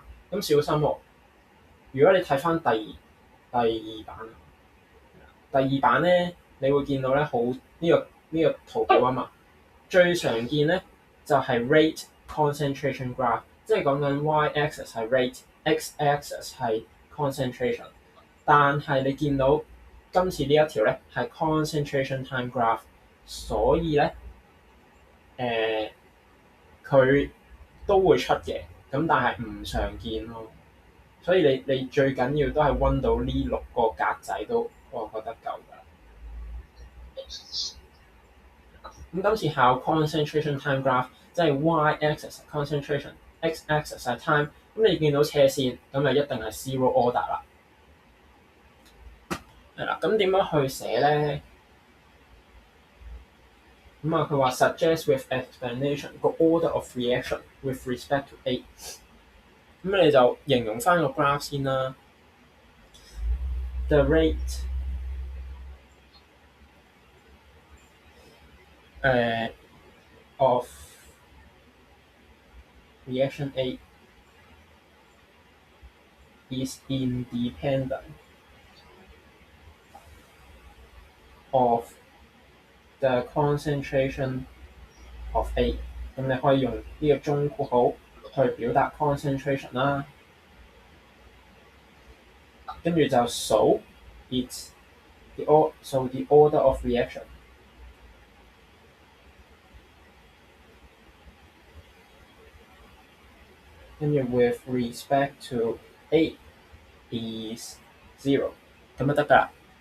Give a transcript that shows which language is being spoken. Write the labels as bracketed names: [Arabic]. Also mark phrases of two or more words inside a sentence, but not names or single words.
[Cantonese] 咁小心喎，如果你睇翻第二版咧，你會見到咧好呢個圖表啊嘛。最常見咧就係 [English] rate concentration graph， [Cantonese] 即係講緊 [English] y axis [Cantonese] 係 rate， [English] x axis [Cantonese] 係 concentration。但係你見到今次呢一條咧係 [English] concentration time graph， [Cantonese] 所以咧佢都會出嘅，咁但係唔常見咯。所以你最緊要都係温到呢6個格仔都，我覺得夠㗎啦。咁今次考 [English] concentration time graph， [Cantonese] 即係 [English] y axis concentration， x axis [Cantonese] 係 time。咁你見到斜線，咁就一定係 [English] zero order [Cantonese] 啦。係啦，咁點樣去寫咧？咁佢話 [English] suggest with explanation [Cantonese] 個 [English] order of reaction with respect to A。 [Cantonese] 咁你就形容翻個 graph 先啦。 [English] The rate of reaction A is independent of the concentration of A。 [Cantonese] 咁你可以用呢個中括號去表達 concentration 啦。跟住就數 [English] the order of reaction。 [Cantonese] 跟住 [English] with respect to A is 0， [Cantonese] 咁就得㗎啦。